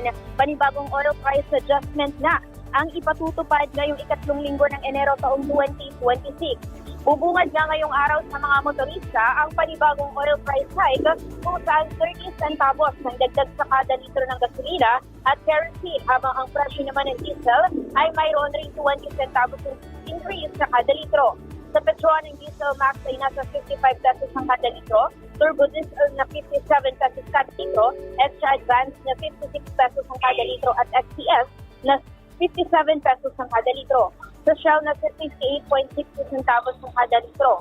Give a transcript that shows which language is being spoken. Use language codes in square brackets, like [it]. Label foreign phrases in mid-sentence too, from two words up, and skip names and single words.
[tl] Panibagong [en] oil price adjustment [tl] na ang ipatutupad ngayong ikatlong linggo ng Enero taong 2026. Bubungad nga ngayong araw sa mga motorista ang panibagong [en] oil price hike [tl] kung saan 30 centavos ng dagdag sa kada litro ng gasolina at kerosene, habang ang presyo naman ng diesel ay mayroon rin 20 centavos increase sa kada litro. Sa Petron, ang diesel max ay nasa 55 pesos ang kada litro, turbo diesel na 57 pesos kada litro, extra advanced na 56 pesos ang kada litro at XCS na 57 pesos ang kada litro. Sa Shell na 58.60 centavos ang kada litro.